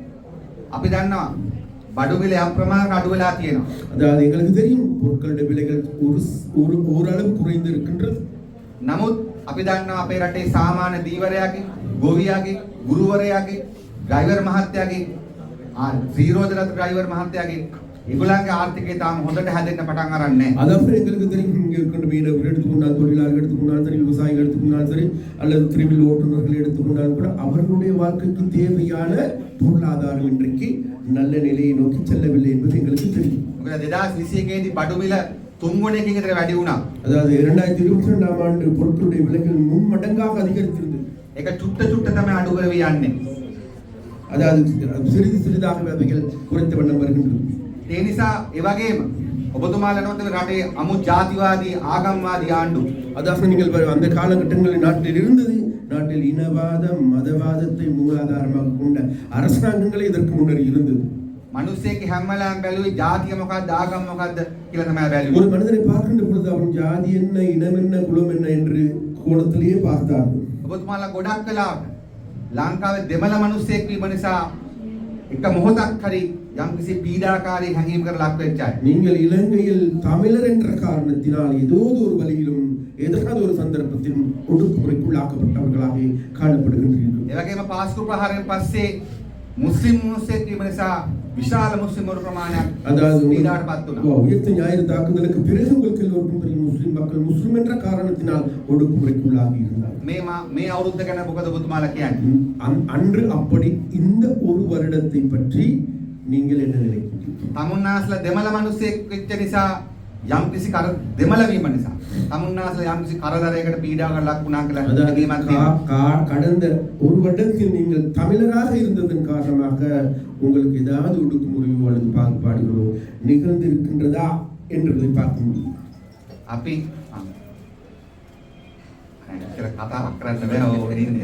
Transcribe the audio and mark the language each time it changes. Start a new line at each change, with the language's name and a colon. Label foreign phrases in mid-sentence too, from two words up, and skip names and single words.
Sinhala: අපි දන්නවා බඩු මිල අප්‍රමාණයට අඩු වෙලා තියෙනවා.
Tamil: அதாவது எங்களுக்கு தெரியும் பொருட்களுடைய விலைகள் ஓரளவு குறைந்து இருக்கின்றது.
Sinhala: නමුත් අපි දන්නවා අපේ රටේ සාමාන්‍ය දීවරයාගේ, ගොවියාගේ, ගුරුවරයාගේ, ඩ්‍රයිවර් මහත්තයාගේ, සීරෝදරත් ඩ්‍රයිවර් මහත්තයාගේ ඒගොල්ලන්ගේ ආර්ථිකය තාම හොඳට හැදෙන්න පටන් අරන් නැහැ.
Tamil: அதாவது எங்களுக்கு தெரியும் இங்கே இருக்கின்ற மீனவர்கள் எடுத்துக்கொண்டால் தொழிலாளர்கள் எடுத்துக்கொண்டாலும் சரி விவசாயிகள் எடுத்துக்கொண்டாலும் சரி அல்லது திருவில் ஓட்டுநர்கள் எடுத்துக்கொண்டாலும் கூட அவர்களுடைய வாழ்க்கைக்கு தேவையான பொருளாதாரம் இன்றைக்கு நல்ல நிலையை நோக்கி செல்லவில்லை என்பது எங்களுக்கு தெரியும்.
Sinhala: මොකද 2021 දී බඩු මිල 3 ගුණයකින් විතර වැඩි වුණා.
Tamil: அதாவது 2022 ஆண்டு பொருட்களுடைய விலைகள் மும்மடங்காக அதிகரித்திருந்தது.
Sinhala: ඒක චුට්ට චුට්ට තමයි අඩු කරවි යන්නේ.
Tamil: அதாவது சிறிது சிறிதாக அவைகள் குறைந்த வண்ணம் வருகின்றது.
Sinhala: ඒ නිසා ඒ වගේම ඔබතුමාලනොත් රටේ අමු ජාතිවාදී ආගම්වාදී ආණ්ඩු.
Tamil: அதாவது நீங்கள் அந்த காலகட்டங்களில் நாட்டில் இருந்தது நாட்டில் இனவாதம் மதவாதத்தை மூலாதாரமாக கொண்ட அரசாங்கங்களே இதற்கு முன்னர் இருந்தது.
Sinhala: මිනිස්සෙක් හැම වෙලාවෙම බැලුවේ ජාතිය මොකක්ද ආගම මොකක්ද කියලා තමයි බැලුවේ.
Tamil: ஒரு மனிதனை பார்க்கின்ற பொழுது அவன் ஜாதி என்ன இனம் என்ன குலம் என்ன என்று கோணத்திலேயே பார்த்தார்கள்.
Sinhala: ඔබතුමාලා ගොඩක් වෙලාවට ලංකාවේ දෙමළ මිනිස්සෙක් වීම නිසා එක මොහොතක් හරි යම්කිසි පීඩාකාරී හැඟීමකට ලක් වෙච්ච අය.
Tamil: நீங்கள் இலங்கையில் தமிழர் என்ற காரணத்தினால் ஏதோ ஒரு வழியிலும் ஏதாவது ஒரு சந்தர்ப்பத்திலும் ஒடுக்குமுறைக்குள்ளாக்கப்பட்டவர்களாக காணப்படுகின்றீர்கள்.
Sinhala: ඒ වගේම පාස්කු ප්‍රහාරයෙන් පස්සේ මුස්ලිම් මිනිස්සෙක් වීම නිසා විශාල මුස්ලිම් වරු ප්‍රමාණයක්
Tamil: அதாவது
Sinhala: පීඩාවටපත් වුණා.
Tamil: உயிர்த்த ஞாயிறு தாக்குதலுக்கு பிறகு உங்களுக்கு எல்லோருக்கும் தெரியும் முஸ்லிம் மக்கள் முஸ்லிம் என்ற காரணத்தினால் ஒடுக்குமுறைக்குள்ளாகி இருந்தார்.
Sinhala: මේ අවුරුද්ද ගැන මොකද ඔබතුමාලා කියන්නේ?
Tamil: அன்று அப்படி இந்த ஒரு வருடத்தை பற்றி நீங்கள் என்ன நினைக்கிறீர்கள்?
Sinhala: තමුන්නාස්ලා දෙමළ මිනිස්සෙක් වෙච්ච නිසා යම්කිසි දෙමළ වීම නිසා තමුන්නාස්ලා යම්කිසි කරදරයකට පීඩාවකට ලක් වුණා කියලා හැඟීමක් තියෙනවා.
Tamil: கடந்த ஒரு வருடத்தில் நீங்கள் தமிழராக இருந்ததன் காரணமாக உங்களுக்கு ஏதாவது ஒடுக்குமுறையோ அல்லது பாகுபாடுகளோ நிகழ்ந்திருக்கின்றதா என்றதை பார்க்க முடியும்.
Sinhala: අපි කියලා කතාවක් කරන්න බෑ ඔය ඉන්නේ.